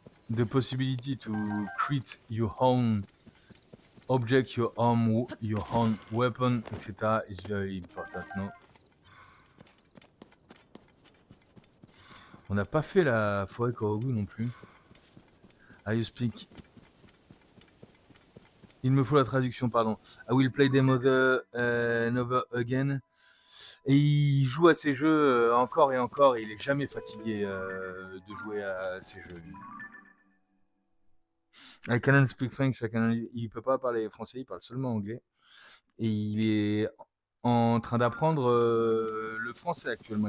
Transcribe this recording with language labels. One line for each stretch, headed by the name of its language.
English: The possibility to create your own object, your own weapon, etc. is very important, no?
French: On n'a pas fait la forêt Korogu non plus.
English: I speak.
French: Il me faut la traduction, pardon.
English: I will play them over again.
French: Et il joue à ces jeux encore et encore, et il est jamais fatigué de jouer à ces jeux.
English: I cannot speak French,
French: il peut pas parler français, il parle seulement anglais. Et il est en train d'apprendre le français actuellement.